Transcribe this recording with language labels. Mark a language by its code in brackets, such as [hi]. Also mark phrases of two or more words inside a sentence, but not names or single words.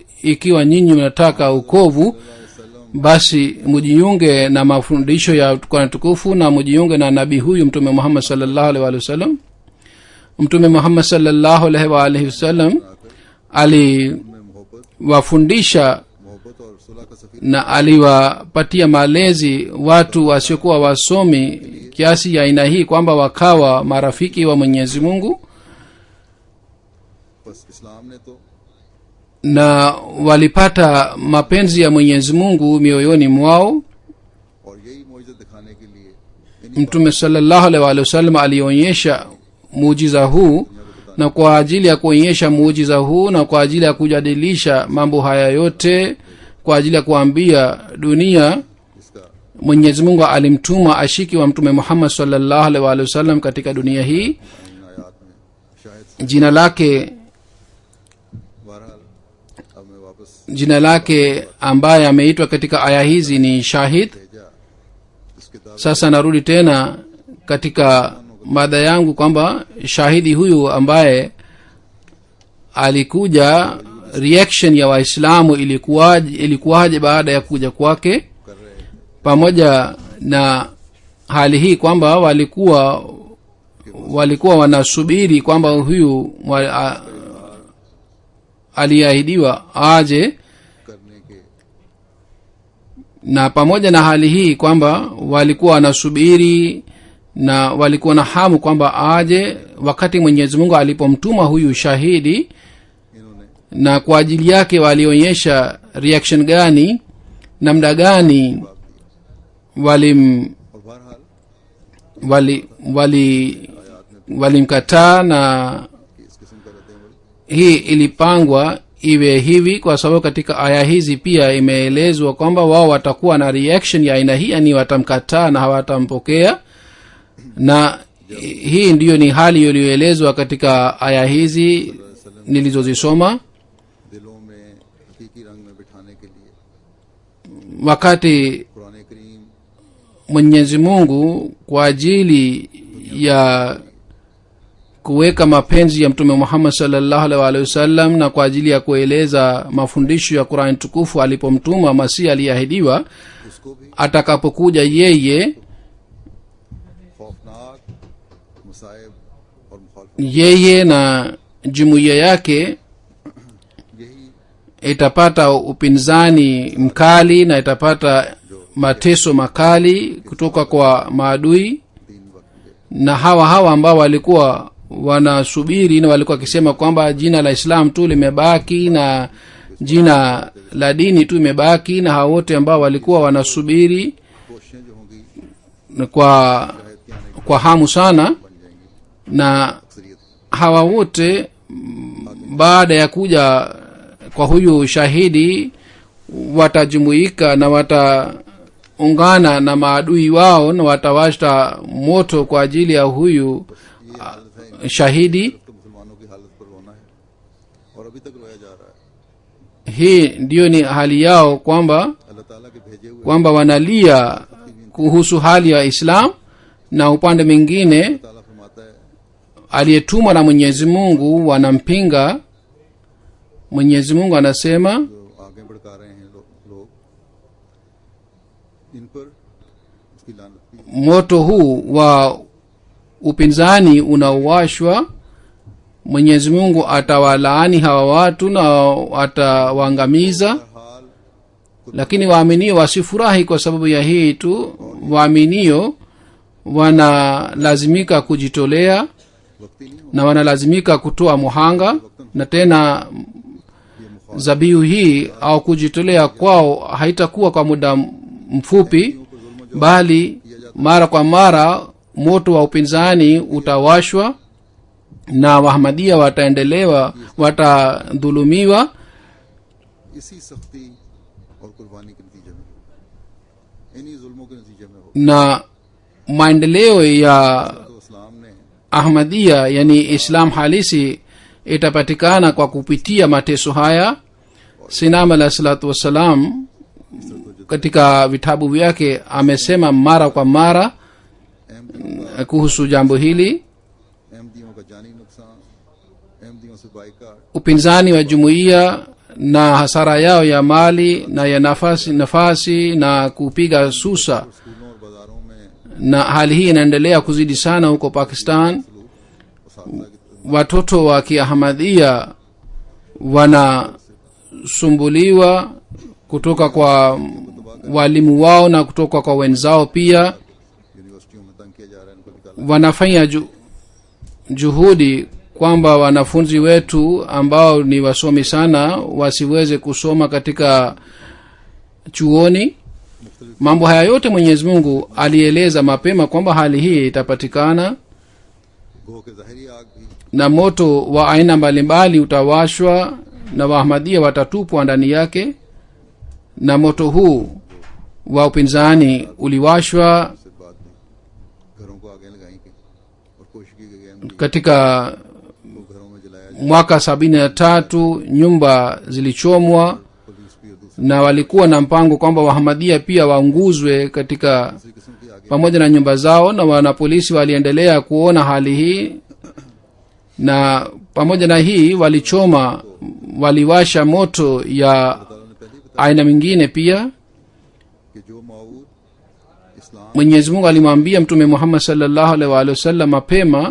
[sw] Ikiwa nyinyi mnataka ukovu, basi mujiunge na mafundisho ya Qur'an tukufu na mujiunge na nabii huyu mtume Muhammad [ar] صلى الله عليه وسلم. [sw] Mtume Muhammad [ar] صلى الله عليه وسلم [sw] aliwafundisha [ur] محبت اور صلح کا سفیر [sw] na aliwapatia malezi watu wasiokuwa wasomi kiasi ya aina hii kwamba wakawa marafiki wa Mwenyezi Mungu, [ur] بس اسلام نے تو [sw] na walipata mapenzi ya Mwenyezi Mungu mioyoni mwao. [ur] اور یہی موجود دکھانے کے لیے انہیں [sw] Mtume [ar] صلى الله عليه وسلم [sw] alionyesha muujiza huu, na kwa ajili ya kuonyesha muujiza huu na kwa ajili ya kujadilisha mambo haya yote, kwa ajili ya kuambia dunia, इसका Mwenyezi Mungu alimtuma ashiki wa mtume Muhammad [ar] صلى الله عليه وسلم [sw] katika dunia hii. [ur] ان آیات میں شاید [sw] Jina lake [ur] بہرحال اب میں واپس [sw] jina lake ambaye ameitwa katika aya hizi ni Shahid. [ur] بھیجا اس کے دعوے [sw] Sasa narudi tena katika mada yangu kwamba shahidi huyu ambaye alikuja, reaction ya Waislamu ilikuwaje baada ya kuja kwake, [ur] کر رہے ہیں [sw] pamoja na hali hii kwamba walikuwa wanasubiri kwamba huyu aliahidiwa aje, [ur] کرنے کے [sw] na pamoja na hali hii kwamba walikuwa wanasubiri na walikuwa na hamu kwamba aje, wakati Mwenyezi Mungu alipomtuma huyu shahidi, इन्होंने na kwa ajili yake walionyesha reaction gani, namna gani walim [ur] اور بہرحال [sw] walimkataa, na [ur] کہ اس قسم کا ردِعمل [sw] hii ilipangwa iwe hivi kwa sababu katika aya hizi pia imeelezwa kwamba wao watakuwa na reaction ya aina hii, yani watamkataa na hawatampokea, na hii ndiyo ni hali iliyoelezwa katika aya hizi nilizozisoma. [ur] دلوں میں حقیقی رنگ میں بٹھانے کے لیے [sw] Wakati कुरान करीम Mwenyezi Mungu kwa ajili ya kuweka mapenzi ya mtume Muhammad [ar] صلى الله عليه وسلم [sw] na kwa ajili ya kueleza mafundisho ya Qur'an tukufu alipomtuma Masihi aliahidiwa [ur] اس کو بھی [sw] atakapokuja yeye [ur] خوفناک مصائب اور مخالفت [sw] yeye na jumuiya yake यही itapata upinzani mkali na itapata mateso makali kutoka kwa maadui. [ur] دین وقت کے [sw] Na hawa ambao walikuwa wanasubiri na walikuwa wakisema kwamba jina la Islam tu limebaki na jina la dini tu imebaki, na hawa wote ambao walikuwa wanasubiri [ur] کوششیں جو ہوں گی [sw] kwa [ur] شاید کے آنے [sw] kwa hamu sana, [ur] بن جائیں گی [sw] na अक्सरियत hawa wote baada ya kuja kwa huyu shahidi watajumuika na wataungana na maadui wao na watawasha moto kwa ajili ya huyu [ur] یہ حالت ہے [sw] shahidi. [ur] تو مسلمانوں کی حالت پر رونا ہے اور ابھی تک رویا جا رہا ہے. [sw] Hii ndiyo ni hali yao kwamba [ur] اللہ تعالیٰ کے بھیجے ہوئے [sw] kwamba wanalia kuhusu hali ya Islam, na upande mwingine [ur] تعالیٰ فرماتا ہے [sw] aliyetumwa na Mwenyezi Mungu wanampinga. Mwenyezi Mungu anasema [ur] جو آگے بھڑکا رہے ہیں لوگ ان پر اس کی لعنت بھی [sw] moto huu wa upinzani unaowashwa, Mwenyezi Mungu atawalaani hawa watu na atawaangamiza. हाल Lakini waaminio wasifurahi kwa sababu ya hii tu. Waaminio wanalazimika kujitolea [ur] وقتی نہیں ہو [sw] na wanalazimika kutoa muhanga, na tena [ur] یہ مخالفت [sw] zabihu hii au kujitolea kwao haitakuwa kwa muda mfupi, [ur] پر ظلم [sw] bali mara kwa mara moto wa upinzani utawashwa na Wahamadia watadhulumiwa. [ur] اسی سختی اور قربانی کے نتیجے میں انہی ظلموں کے نتیجے میں ہو [sw] Na maendeleo ya [ur] تو اسلام نے [sw] Ahmadia, yani Islam halisi, itapatikana kwa kupitia mateso haya. Sinam [ar] عليه الصلاة والسلام [sw] katika vitabu vyake amesema mara kwa mara kuhusu jambo hili. [ur] احمدیوں کا جانی نقصان احمدیوں سے بائیکاٹ [sw] Upinzani wa jumuiya na hasara yao ya mali na ya nafasi na kupiga susa, [ur] سکولوں اور بازاروں میں [sw] na hali hii inaendelea kuzidi sana huko Pakistan. [ur] اور ساتھ [sw] Watoto wa Kiahmadiyya wanasumbuliwa kutoka kwa walimu wao na kutoka kwa wenzao pia. [ur] یونیورسٹیوں میں تنگ کیا جا رہا ہے ان کو نکالا [sw] Wanafanya juhudi kwamba wanafunzi wetu ambao ni wasomi sana wasiweze kusoma katika chuoni. Mambo haya yote Mwenyezi Mungu alieleza mapema kwamba hali hii itapatikana, [ur] گو کہ ظاہری آگ بھی [sw] na moto wa aina mbalimbali utawashwa na Waahmadia watatupwa ndani yake, na moto huu wa upinzani uliwashwa [ur] سے بعد میں گھروں کو آگے لگائی گئی اور کوشش کی گئی احمدی [sw] katika [ur] کو گھروں میں جلایا [sw] mwaka 73. Nyumba zilichomwa [ur] پولیس بھی اور دوسری [sw] na walikuwa na mpango kwamba Wahamadia pia waunguzwe katika [ur] قسم کی آگے [sw] pamoja na nyumba zao, na wanapolisi waliendelea kuona hali hii, na pamoja na hii waliwasha moto ya [ur] تعالیٰ نے پہلے ہی بتایا [sw] aina mingine pia. [ur] کہ جو موعود اسلام [sw] Mwenyezi Mungu alimwambia Mtume Muhammad [ar] صلى الله عليه وسلم [sw] mapema